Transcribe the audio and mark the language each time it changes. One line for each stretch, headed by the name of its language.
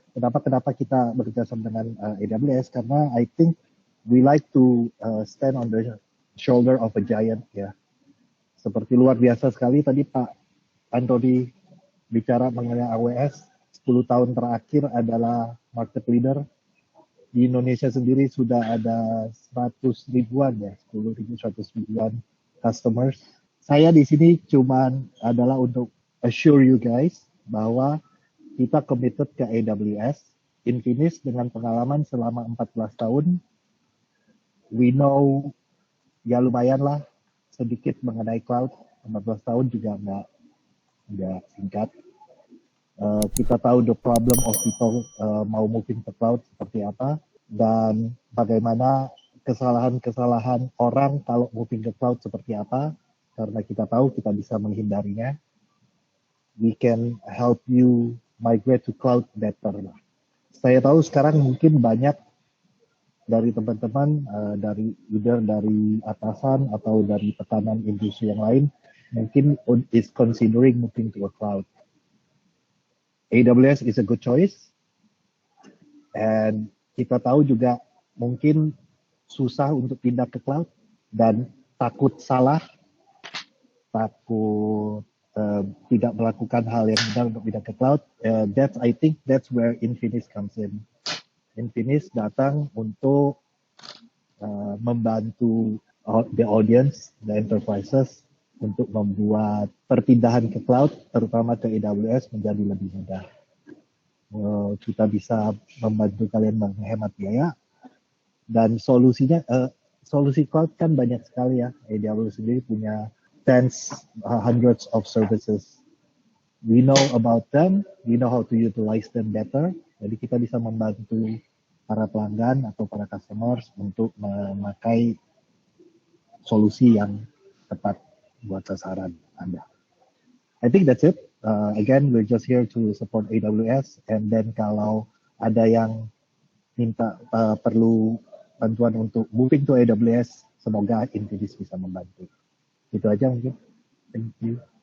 Indonesian: Kenapa kita bekerjasama dengan AWS? Karena
English: I think we like to stand on the shoulder of a giant ya.
Indonesian: Seperti luar biasa sekali tadi Pak Antoni bicara mengenai AWS. 10 tahun terakhir adalah market leader. Di Indonesia sendiri sudah ada 100 ribuan ya, 100 ribuan customers. Saya di sini cuman adalah untuk
English: assure you guys
Indonesian: bahwa kita
English: committed
Indonesian: ke AWS. Infinis dengan pengalaman selama 14 tahun,
English: we know
Indonesian: ya lumayan lah sedikit mengenai cloud. 14 tahun juga nggak singkat. Kita tahu
English: the problem of people
Indonesian: mau
English: moving to cloud
Indonesian: seperti apa dan bagaimana kesalahan-kesalahan orang kalau moving ke cloud seperti apa, karena kita tahu kita bisa menghindarinya.
English: We can help you migrate to cloud better lah.
Indonesian: Saya tahu sekarang mungkin banyak dari teman-teman dari atasan atau dari tekanan industri yang lain mungkin
English: is considering moving to a cloud. AWS is a good choice, and
Indonesian: kita tahu juga mungkin susah untuk pindah ke cloud dan takut salah, takut tidak melakukan hal yang benar untuk pindah ke cloud,
English: I think that's where Infinis comes in.
Indonesian: Infinis datang untuk membantu
English: the audience, the enterprises
Indonesian: untuk membuat perpindahan ke cloud, terutama ke AWS menjadi lebih mudah. Kita bisa membantu kalian menghemat biaya, dan solusinya, solusi cloud kan banyak sekali ya.
English: AWS
Indonesian: sendiri punya
English: hundreds of services. We know about them, we know how to utilize them better.
Indonesian: Jadi kita bisa membantu para pelanggan atau para customers untuk memakai solusi yang tepat buat sasaran Anda.
English: I think that's it. Again, we're just here to support AWS, and then
Indonesian: kalau ada yang minta perlu bantuan untuk
English: moving to AWS,
Indonesian: semoga Infinis bisa membantu. Itu aja mungkin.
English: Thank you.